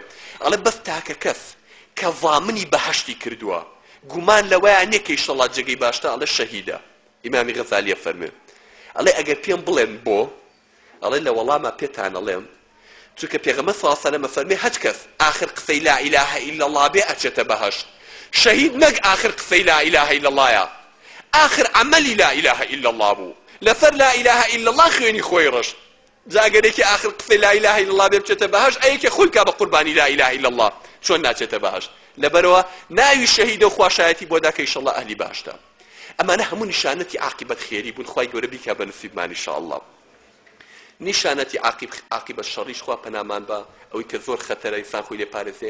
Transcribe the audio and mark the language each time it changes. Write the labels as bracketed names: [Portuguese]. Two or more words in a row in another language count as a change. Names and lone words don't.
[Central Kurdish] ئەڵێ بەس تاکە کەس کە ضامنی بەهەشتی کردووە گومان لەوەیە نییە کە ئینشەڵڵا جێگەی باشتە ئەڵێ شەهیدە. ئیمامی غەزالیە فەرمێ ئەڵێ ئەگەر پێم بڵێن بۆ ئەڵێ لە وەڵامە پێتان ئەڵێم چونکە پێغەمبەر [Arabic] صلی الله علیه و سلم [Central Kurdish] فەرمێ هەچ کەس آخر قسەی [Arabic] لا إله إلا الله [Central Kurdish] بێ ئەچێتە بەهەشت. شەهید نەک آخر قسەی لا إله إلا اللهە، آخر عملی [Arabic] لا إله إلا الله [Central Kurdish] بوو لەسەر [Arabic] لا إله إلا الله [Central Kurdish] خوێنی خۆی ڕشت. جا ئەگەرێکی آخر قسەی [Arabic] لا إله إلا الله [Central Kurdish] بێ بچێتە بەهەشت ئەیەکێ خۆی کا بە قوربانی [Arabic] لا إله إلا الله [Central Kurdish] چۆن ناچێتە بەهەشت. لەبەرەوە ناوی شەهیدە و خواشایەتی بۆ دا کە ئینشەڵڵا ئەهلی بەهەشتە. ئەمانە هەموو نیشانەتی عاقیبەت خێری بوون. خوای گەورە بیکا بە نسیبمان ئینشاءالله. نیشانەتی عاقیبەت شەڕیش خوا پەنامان بە ئەوەی کە زۆر خەتەرە ئینسان خۆی لێ پارێزێ.